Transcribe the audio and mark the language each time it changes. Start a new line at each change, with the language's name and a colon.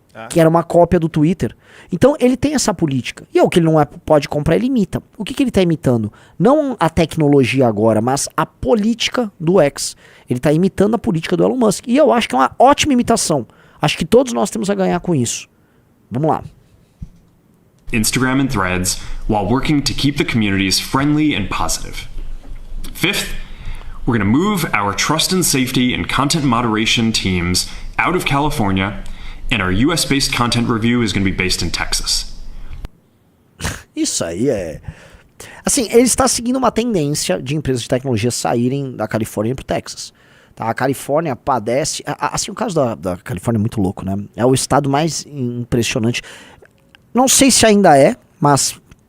Portuguese: Que era uma cópia do Twitter. Então ele tem essa política. E o que ele não pode comprar, ele imita. O que ele está imitando? Não a tecnologia agora, mas a política do X. Ele está imitando a política do Elon Musk. E eu acho que é uma ótima imitação. Acho que todos nós temos a ganhar com isso. Vamos lá.
English: Instagram and Threads, while working to keep the communities friendly and positive. Fifth, we're going to move our trust and safety and content moderation teams out of California, and our US-based content review is going to be based in Texas.
Portuguese: Isso aí é... Assim, ele está seguindo uma tendência de empresas de tecnologia saírem da Califórnia para o Texas. Tá? A Califórnia padece... Assim, o caso da Califórnia é muito louco, né? É o estado mais impressionante. Não sei se ainda é, mas...